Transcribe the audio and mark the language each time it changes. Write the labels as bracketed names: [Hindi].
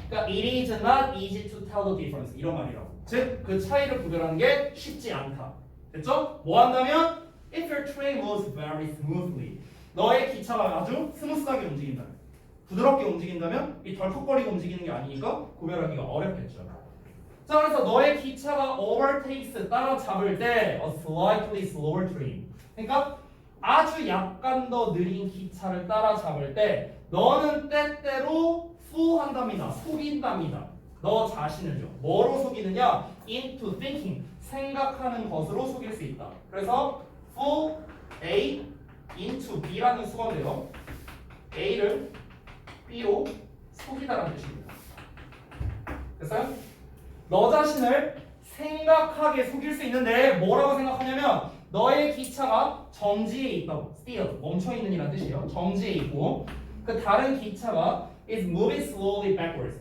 [Korean] 그러니까 [English] it is not easy to tell the difference [Korean] 이런 말이라고. 즉 그 차이를 구별하는 게 쉽지 않다. 됐죠? 뭐 한다면 [English] if your train moves very smoothly. [Korean] 너의 기차가 아주 스무스하게 움직인다. 부드럽게 움직인다면 이 덜컥거리고 움직이는 게 아니니까 구별하기가 어렵겠죠. 자, 그래서 너의 기차가 overtakes 따라잡을 때 [English] a slightly slower train. [Korean] 그러니까 아주 약간 더 느린 기차를 따라잡을 때 너는 때때로 fool한답니다. 속인답니다. 너 자신을요. 뭐로 속이느냐? [English] into thinking. [Korean] 생각하는 것으로 속일 수 있다. 그래서 fool A into B라는 수건데요. A를 B로 속이다라는 뜻입니다. 됐어요? 너 자신을 생각하게 속일 수 있는데 뭐라고 생각하냐면 너의 기차가 정지에 있다고. still 멈춰있는 이란 뜻이에요. 정지에 있고 그 다른 기차가 [English] is moving slowly backwards.